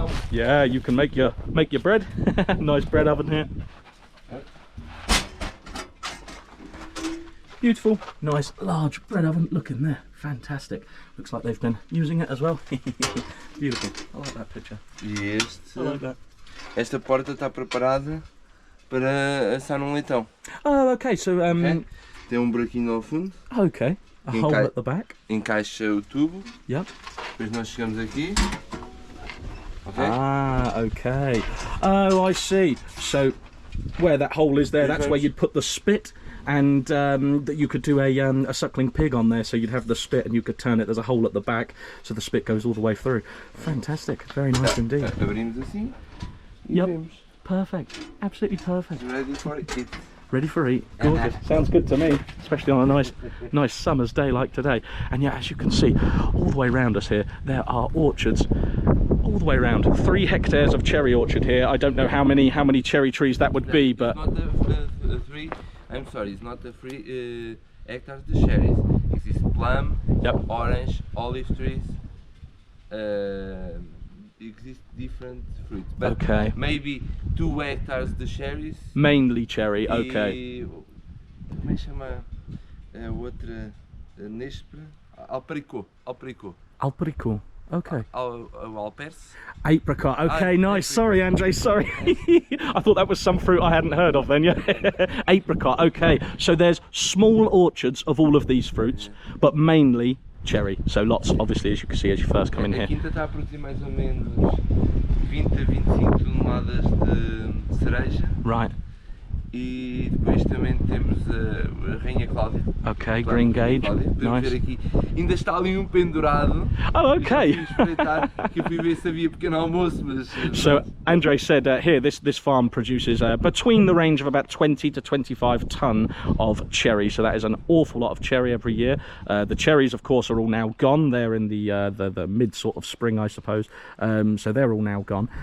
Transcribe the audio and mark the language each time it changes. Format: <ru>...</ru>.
<en>Yeah, you can make your bread. Nice bread oven here. Beautiful, nice large bread oven. Look in there, fantastic. Looks like they've been using it as well. Beautiful. I like that picture. E I like that.</en> <pt>Esta porta está preparada para assar leitão.</pt> <en>Oh, okay. So Okay.</en> <pt>Tem buraquinho ao fundo.</pt> <en>Okay. A hole at the back.</en> <pt>Encaixa o tubo.</pt> <en>Yep.</en> <pt>Depois nós chegamos aqui.</pt> <en>Okay. Ah, okay. Oh, I see. So where that hole is there, that's where you'd put the spit, and that you could do a suckling pig on there. So you'd have the spit and you could turn it. There's a hole at the back, so the spit goes all the way through. Fantastic. Very nice indeed.</en> <pt>Abrimos assim.</pt> <en>Yep. Perfect. Absolutely perfect. Ready for it. Ready for eat. Gorgeous. Sounds good to me, especially on a nice summer's day like today. And yeah, as you can see, all the way around us here, there are orchards all the way around. 3 hectares of cherry orchard here. I don't know how many cherry trees that would be, but it's not the 3. I'm sorry, it's not the 3 hectares of cherries. It's plum, orange, olive trees. Exist different fruits, but okay, maybe 2 hectares the cherries. Mainly cherry, okay.</en> <pt>Como é que chama a outra nespra? Alpericô.</pt> <en>Okay.</en> <pt>Alperce.</pt> <en>Apricot. Okay, nice. Sorry, Andre. Sorry. I thought that was some fruit I hadn't heard of then. Yeah. Apricot. Okay. So there's small orchards of all of these fruits, but mainly cherry. So lots, obviously, as you can see as you first come in here.</en> <pt>A quinta está a produzir mais ou menos 20 a 25 toneladas de cereja.</pt> <en>Right.</en> <pt>E depois também temos a Rainha Cláudia.</pt> <en>Ok, green gauge.</en> <pt>Podemos ver aqui. Ainda está ali pendurado.</pt> <en>Oh, okay.</en> <pt>Que eu fui ver se havia pequeno almoço, mas...</pt> <en>So Andre said here this farm produces between the range of about 20 to 25 ton of cherry. So that is an awful lot of cherry every year. The cherries, of course, are all now gone. They're in the mid sort of spring, I suppose. So they're all now gone.</en>